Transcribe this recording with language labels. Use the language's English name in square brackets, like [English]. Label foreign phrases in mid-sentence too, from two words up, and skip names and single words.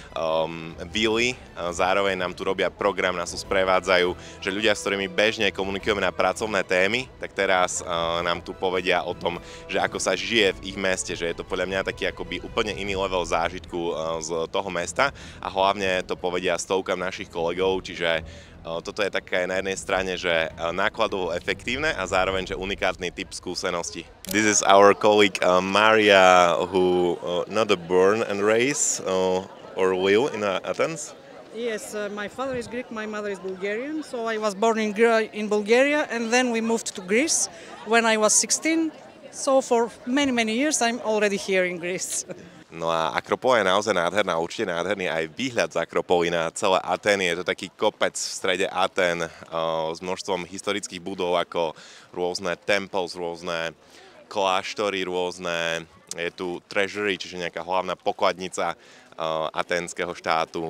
[Slovak] vily, zároveň nám tu robia program, nás tu sprevádzajú, že ľudia, s ktorými bežne komunikujeme na pracovné témy, tak teraz nám tu povedia o tom, že ako sa žije v ich meste, že je to podľa mňa taký akoby úplne iný level zážitku z toho mesta a hlavne to povedia stovkám našich kolegov, čiže toto je také na jednej strane, že nákladovo efektívne a zároveň, že unikátny typ skúsenosti. [English] This is our colleague Maria, who not born and raised or live in Athens. Yes, my father is Greek, my mother is Bulgarian, so I was born in Bulgaria and then we moved to Greece when I was 16, so for many years I'm already here in Greece. [Slovak] No a Akropola je naozaj nádherná, určite nádherný aj výhľad z Akropoly na celé Atény. Je to taký kopec v strede Atén s množstvom historických budov ako rôzne temples, rôzne kláštory, rôzne, je tu treasury, čiže nejaká hlavná pokladnica aténskeho štátu.